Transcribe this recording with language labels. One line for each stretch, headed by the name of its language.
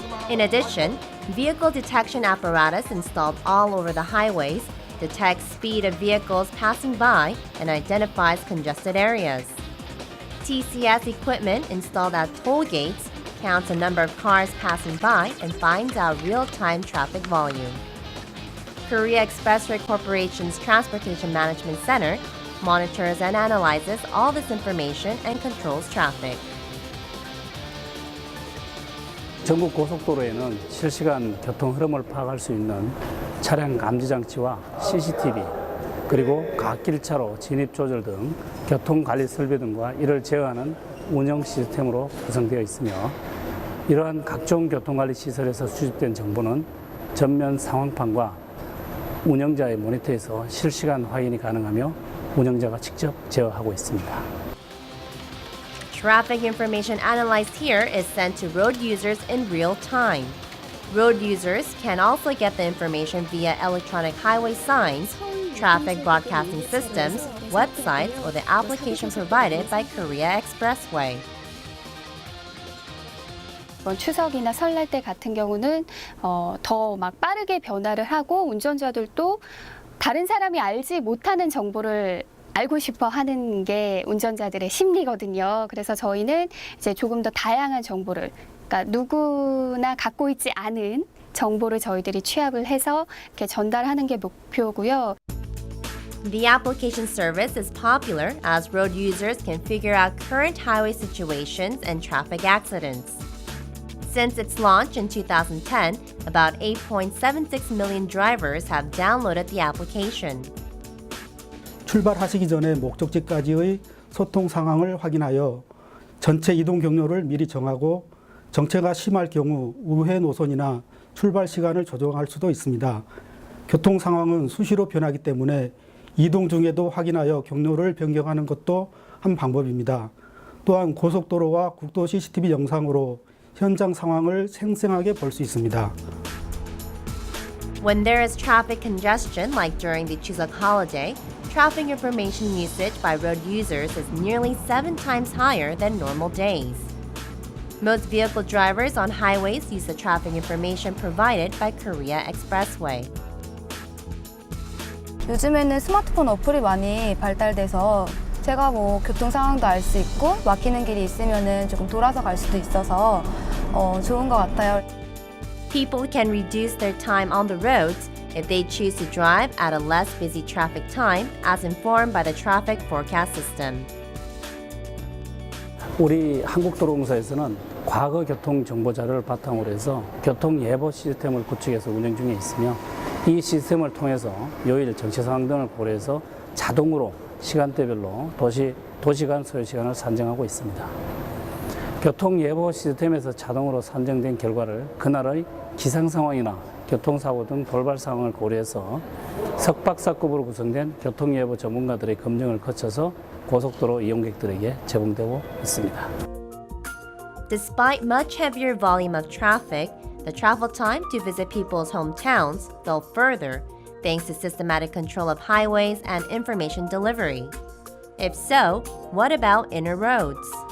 English: In addition, vehicle detection apparatus installed all over the highways detects speed of vehicles passing by and identifies congested areas. TCS equipment installed at toll gates counts the number of cars passing by and finds out real-time traffic volume. Korea Expressway Corporation's Transportation Management Center monitors and analyzes all this information and controls traffic.
Korean: 전국 고속도로에는 실시간 교통 흐름을 파악할 수 있는 차량 감지 장치와 CCTV, 그리고 각 길차로 진입 조절 등 교통 관리 설비 등과 이를 제어하는 운영 시스템으로 구성되어 있으며, 이러한 각종 교통관리 시설에서 수집된 정보는 전면 상황판과 운영자의 모니터에서 실시간 확인이 가능하며 운영자가 직접 제어하고 있습니다.
English: Traffic information analyzed here is sent to road users in real time. Road users can also get the information via electronic highway signs, traffic broadcasting systems, websites, or the application provided by Korea Expressway.
Korean: 이번 추석이나 설날 때 같은 경우는 더 막 빠르게 변화를 하고 운전자들도 다른 사람이 알지 못하는 정보를 알고 싶어 하는 게 운전자들의 심리거든요. 그래서 저희는 이제 조금 더 다양한 정보를, 그러니까 누구나 갖고 있지 않은 정보를 저희들이 취합을 해서 이렇게 전달하는 게 목표고요.
English: The application service is popular as road users can figure out current highway situations and traffic accidents. Since its launch in 2010, about 8.76 million drivers have downloaded the application.
Korean: 출발하시기 전에 목적지까지의 소통 상황을 확인하여 전체 이동 경로를 미리 정하고 정체가 심할 경우 우회 노선이나 출발 시간을 조정할 수도 있습니다. 교통 상황은 수시로 변하기 때문에 이동 중에도 확인하여 경로를 변경하는 것도 한 방법입니다. 또한 고속도로와 국도 CCTV 영상으로 현장 상황을 생생하게 볼 수 있습니다.
English: When there is traffic congestion, like during the Chusok holiday, traffic information usage by road users is nearly 7 times higher than normal days. Most vehicle drivers on highways use the traffic information provided by Korea Expressway.
Korean: 요즘에는 스마트폰 어플이 많이 발달돼서 제가 뭐 교통 상황도 알 수 있고 막히는 길이 있으면은 조금 돌아서 갈 수도 있어서 좋은 것 같아요.
English: People can reduce their time on the roads if they choose to drive at a less busy traffic time, as informed by the traffic forecast system.
Korean: 우리 한국도로공사에서는 과거 교통 정보 자료를 바탕으로 해서 교통 예보 시스템을 구축해서 운영 중에 있으며, 이 시스템을 통해서 요일, 정체 상황 등을 고려해서 자동으로 시간대별로 도시간 소요 시간을 산정하고 있습니다. 교통 예보 시스템에서 자동으로 산정된 결과를 그날의 기상 상황이나 교통사고 등 돌발 상황을 고려해서 석박사급으로 구성된 교통예보 전문가들의 검증을 거쳐서 고속도로 이용객들에게 제공되고 있습니다.
English: Despite much heavier volume of traffic, the travel time to visit people's hometowns fell further thanks to systematic control of highways and information delivery. If so, what about inner roads?